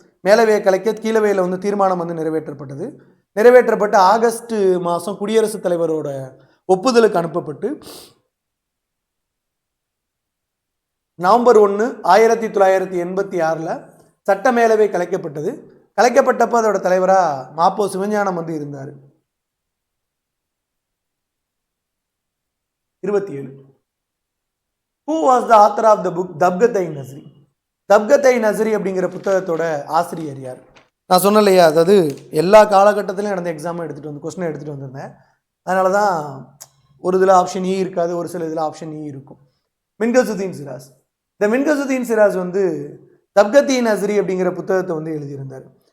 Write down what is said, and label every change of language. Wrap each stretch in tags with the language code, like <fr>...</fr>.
<ta>மேலவையை கலைக்க கீழவையில் வந்து தீர்மானம் வந்து நிறைவேற்றப்பட்டு ஆகஸ்ட் மாதம் குடியரசுத் தலைவரோட ஒப்புதலுக்கு அனுப்பப்பட்டு நவம்பர் 1 1986 சட்ட மேலவை கலைக்கப்பட்டப்போ அதோட தலைவராக மாப்போ சிவஞானம் வந்து இருந்தார்.</ta> <en>27 Who was the author of the book Tabaqat-i-Nasiri?</en> <ta>தப்கத்-இ-நஸ்ரி அப்படிங்கிற புத்தகத்தோட ஆசிரியர் யார்? நான் சொன்னேன் இல்லையா, அதாவது எல்லா காலகட்டத்திலையும் நடந்த எக்ஸாமை கொஸ்டினை எடுத்துகிட்டு வந்திருந்தேன். அதனால தான் ஒரு இதில் ஆப்ஷன் இ இருக்காது, ஒரு சில இதில் ஆப்ஷன் இ இருக்கும். மின்கசுதீன் சிராஸ். இந்த மின்கசுதீன் சிராஸ் வந்து தப்கத்-இ-நஸ்ரி அப்படிங்கிற புத்தகத்தை வந்து எழுதியிருந்தார்.</ta>